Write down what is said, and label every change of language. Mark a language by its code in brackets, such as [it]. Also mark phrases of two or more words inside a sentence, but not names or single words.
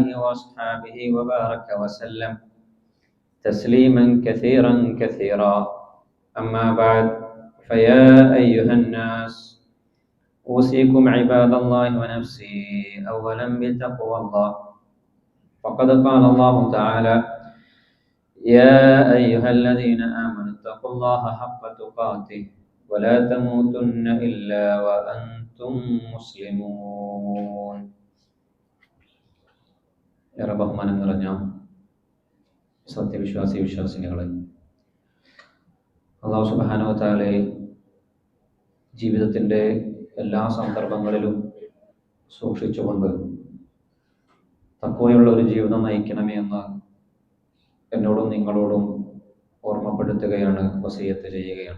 [ar] وأصحابه وبارك وسلم تسليما كثيرا كثيرا أما بعد فيا أيها الناس أوصيكم عباد الله ونفسي أولا بتقوى الله فقد قال الله تعالى يا أيها الذين آمنوا اتقوا الله حق تقاته ولا تموتن إلا وأنتم مسلمون [ml] ഏറെ ബഹുമാനം നിറഞ്ഞ വിശ്വാസിനികളെ, അല്ലാഹു [ar] سبحانه وتعالى [ml] ജീവിതത്തിൻ്റെ എല്ലാ സന്ദർഭങ്ങളിലും സൂക്ഷിച്ചുകൊണ്ട് തഖ്വയുള്ള ഒരു ജീവിതം നയിക്കണമേ എന്ന് എന്നോടും നിങ്ങളോടും ഓർമ്മപ്പെടുത്തുകയാണ്, വസിയത്ത് ചെയ്യുകയാണ്.